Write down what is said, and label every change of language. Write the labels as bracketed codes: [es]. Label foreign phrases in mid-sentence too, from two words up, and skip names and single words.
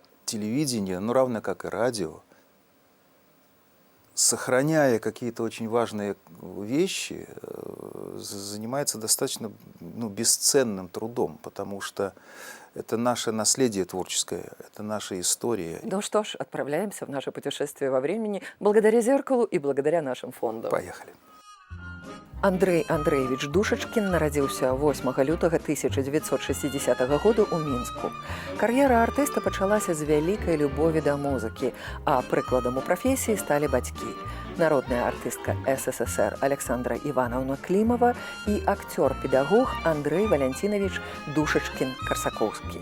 [ru] Телевидение, ну равно как и радио, сохраняя какие-то очень важные вещи, занимается достаточно бесценным трудом, потому что это наше наследие творческое, это наша история. Ну что ж, отправляемся в наше путешествие во времени благодаря зеркалу и благодаря нашим фондам. Поехали. [be] Андрэй Андрэевіч Душачкін нарадзіўся 8 лютага 1960 года ў Мінску. Кар'ера артыста пачалася з вялікай любові да музыкі, а прыкладам у прафесіі сталі бацькі. Народная артыстка СССР Александра Івановна Клімова і акцёр-педагог Андрэй Валянцінавіч Душачкін-Карсакоўскі.